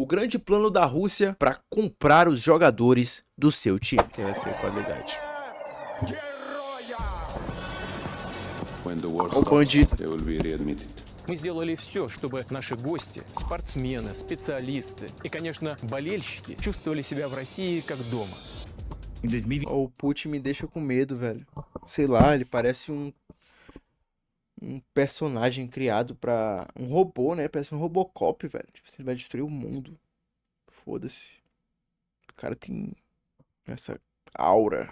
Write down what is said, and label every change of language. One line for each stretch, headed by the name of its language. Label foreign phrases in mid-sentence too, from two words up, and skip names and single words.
Portuguese: O grande plano da Rússia para comprar os jogadores do seu time. Que vai ser qualidade. O bandido.
Russian: Мы сделали все, чтобы наши гости, спортсмены, специалисты и, конечно, болельщики чувствовали себя в России как дома.
Portuguese: Em 2020, O Putin me deixa com medo, velho. Sei lá, ele parece um personagem criado pra... Um robô, né? Parece um Robocop, velho. Tipo, ele vai destruir o mundo. Foda-se. O cara tem essa aura.